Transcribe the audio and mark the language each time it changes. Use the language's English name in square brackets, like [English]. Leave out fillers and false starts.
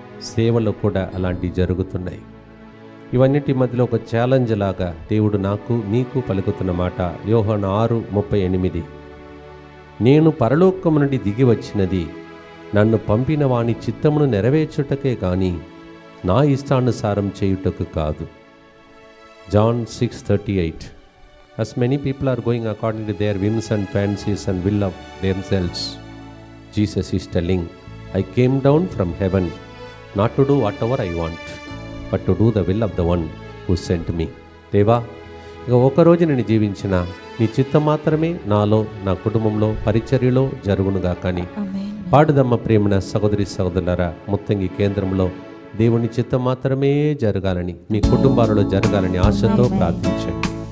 [Telugu] సేవలో కూడా అలాంటివి జరుగుతున్నాయి. ఇవన్నిటి మధ్యలో ఒక ఛాలెంజ్ లాగా దేవుడు నాకు మీకు పలుకుతున్న మాట యోహాను 6:38, నేను పరలోకము నుండి దిగి వచ్చినది నన్ను పంపిన వాని చిత్తమును నెరవేర్చుటకే కానీ నా ఇష్టానుసారం చేయుటకు కాదు. [English] John 6:38, as many people are going according to their whims and fancies and will of themselves, Jesus is telling, I came down from heaven not to do whatever I want, but to do the will of the one who sent me. [Telugu] దేవా, ఇక ఒకరోజు నేను జీవించిన నీ చిత్తం మాత్రమే నాలో, నా కుటుంబంలో, పరిచర్యలో జరుగునుగా. కానీ పాడుదమ్మ ప్రేమన సహోదరి సహోదరులారా, మొత్తంగా ఈ కేంద్రంలో దేవుని చిత్తం మాత్రమే జరగాలని, మీ కుటుంబాలలో జరగాలని ఆశతో ప్రార్థించండి.